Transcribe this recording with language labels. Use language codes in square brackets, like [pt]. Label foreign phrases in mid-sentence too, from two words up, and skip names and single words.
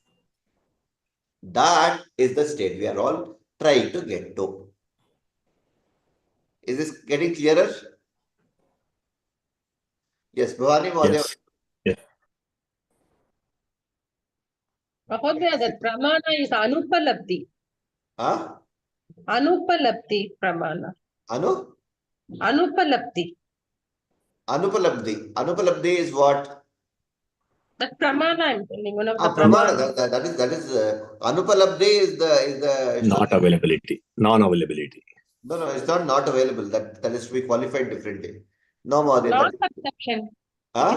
[en] That is the state we are all trying to get to. Is this getting clearer? Yes, Bhavani Mahodaya. Yes. Mahodaya, that pramana is anupalabdhi. Huh? [sa] अनुपलब्धि प्रमाण। अनुपलब्धि. अनुपलब्धि। अनुपलब्धि [en] is what? That pramana I'm telling, one of the pramana. That is Anupalabdhi is the not availability, non-availability. No, it's not available. That is to be qualified differently. No, Mahodaya. Non-perception. Huh?